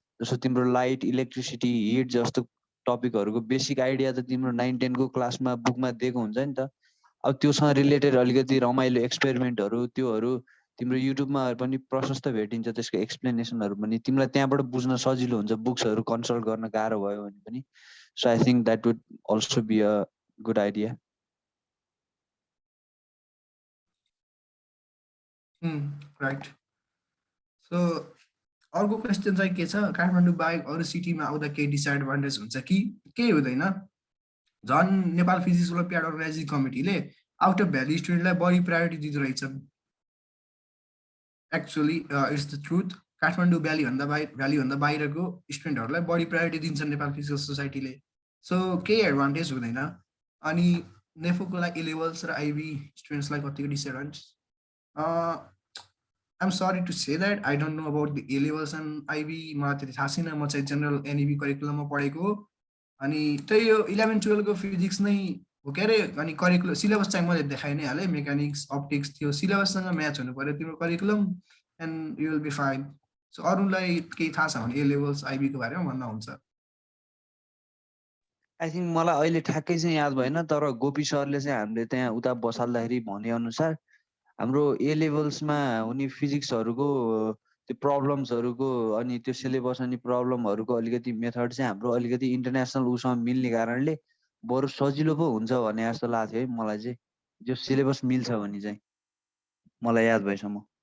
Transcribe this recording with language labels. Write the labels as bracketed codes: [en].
[ne] जस्तो तिम्रो light, electricity, hit जस्तो टपिकहरूको बेसिक आइडिया त तिम्रो 9-10 को क्लासमा बुकमा दिएको हुन्छ नि त। अब त्योसँग रिलेटेड अलिकति रमाइलो एक्सपेरिमेन्टहरू त्योहरू तिम्रो युट्युबमा पनि प्रशस्त भेटिन्छ। त्यसको एक्सप्लेनेसनहरू पनि तिमीलाई त्यहाँबाट बुझ्न सजिलो हुन्छ, बुक्सहरू कन्सल्ट गर्न गाह्रो भयो भने पनि। [en] So I think that would also be a good idea. Right. [ne] So अर्को क्वेसन चाहिँ के छ, काठमाडौँ बाहेक अरू सिटीमा आउँदा केही डिसएडभान्टेज हुन्छ कि केही हुँदैन। झन् Nepal physics olympiad organising कमिटीले out of valley स्टुडेन्टलाई बढी प्रायोरिटी दिँदो रहेछन्। [en] Actually it's the truth. [ne] Kathmandu भ्यालीभन्दा बाहिरको स्टुडेन्टहरूलाई बढी प्रायोरिटी दिन्छन् नेपाल फिजिक्स सोसाइटीले। सो केही एडभान्टेज हुँदैन। अनि नेफोको लागि ए लेभल्स र आइबी स्टुडेन्ट्सलाई कतिको disadvantage, [en] I'm sorry to say that I don't know about the A levels and IB. [ne] मलाई त्यति थाहा छैन। म चाहिँ जेनरल एनइबी करिकुलममा पढेको हो। अनि त्यही हो 11-12 को फिजिक्स नै हो के अरे। अनि करिकुलम सिलेबस चाहिँ मैले देखाइ नै हालेँ। मेकानिक्स, अप्टिक्स थियो। सिलेबससँग म्याच हुनु पर्यो तिम्रो curriculum [en] And you will be fine. [ne] So अरूलाई केही थाहा छ भने ए लेभल्स आइबीको बारेमा भन्दा हुन्छ। आई थिङ्क मलाई अहिले ठ्याक्कै चाहिँ याद भएन, तर गोपी सरले चाहिँ हामीले त्यहाँ उता बसाल्दाखेरि भनेअनुसार हाम्रो ए लेभल्समा हुने फिजिक्सहरूको त्यो प्रब्लम्सहरूको अनि त्यो सिलेबस अनि प्रब्लमहरूको अलिकति मेथड चाहिँ हाम्रो अलिकति इन्टरनेसनल उसँग मिल्ने कारणले बरु सजिलो पो हुन्छ भने जस्तो लाग्थ्यो है मलाई चाहिँ। जो सिलेबस मिल्छ भने चाहिँ मलाई याद भएसम्म।